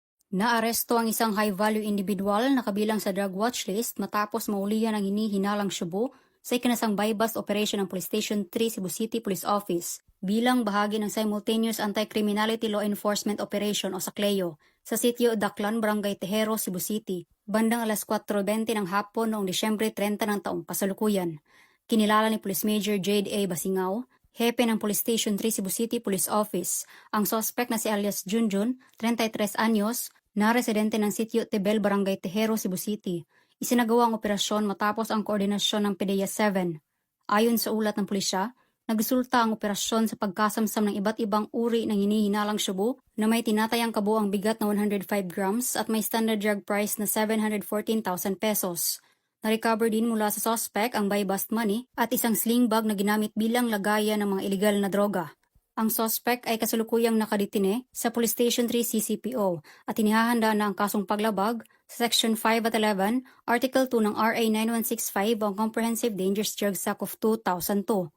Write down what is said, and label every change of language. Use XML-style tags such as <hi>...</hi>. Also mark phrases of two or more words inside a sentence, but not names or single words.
<tl>Naaresto ang isang</tl> <en>high-value individual</en> <tl>na kabilang sa</tl> <en>drug watch list</en> <tl>matapos maulihan ang hinihinalang syubo sa ikinasang</tl> <en>buy-bust operation</en> <tl>ng Police Station 3 Cebu City Police Office bilang bahagi ng Simultaneous Anti-Criminality Law Enforcement Operation o SACLEO sa sitio Daklan, Barangay Tejero, Cebu City, bandang alas 4:20 ng hapon noong Disyembre 30 ng taong kasalukuyan. Kinilala ni Police Major Jade A. Basingao, hepe ng Police Station 3 Cebu City Police Office, ang suspect na si alias Junjun, 33 anyos, na residente ng sitio Tebel, Barangay Tejero, Cebu City. Isinagawa ang operasyon matapos ang koordinasyon ng PDEA 7. Ayon sa ulat ng pulisya, nagresulta ang operasyon sa pagkasamsam ng iba't ibang uri ng hinihinalang syubo na may tinatayang kabuang bigat na 105 grams at may</tl> <en>standard drug price</en> <tl>na 714,000 pesos. Na-recover din mula sa suspect ang</tl> <en>buy-bust money</en> <tl>at isang</tl> <en>sling bag</en> <tl>na ginamit bilang lagayan ng mga ilegal na droga. Ang suspect ay kasalukuyang nakadetine sa Police Station 3 CCPO at inihahanda na ang kasong paglabag sa Section 5 at 11, Article 2 ng RA 9165 o ang Comprehensive Dangerous Drugs Act of 2002.</tl>